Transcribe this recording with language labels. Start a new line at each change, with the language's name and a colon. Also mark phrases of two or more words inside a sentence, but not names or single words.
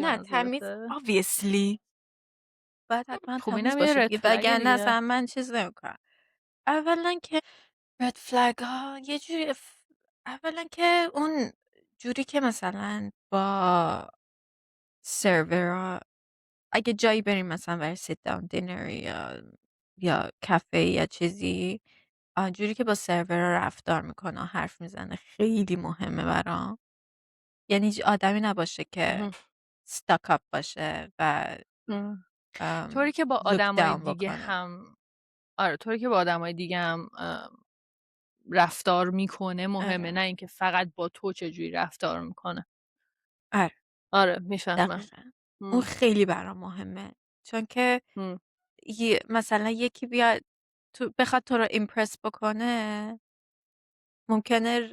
Persian: نه تمیز obviously باید حتما تمیز باشه دیگه وگرنه اصلا من چیز نمیکنم. اولا که
English: red flag
Persian: ها یه جوری اولا که اون جوری که مثلا با سرور اگه جایی بریم مثلا برای
English: sit down dinner
Persian: یا کافه یا چیزی جوری که با سرور رفتار میکنه حرف میزنه خیلی مهمه برام. یعنی آدمی نباشه که
English: stuck up
Persian: باشه و طوری که با آدمای دیگه هم طوری که با آدمای دیگه هم رفتار میکنه مهمه نه اینکه فقط با تو چجوری رفتار میکنه. آره میفهمم. اون خیلی برام مهمه چون که مثلا یکی بیاد بخواد تو رو ایمپرس بکنه ممکنه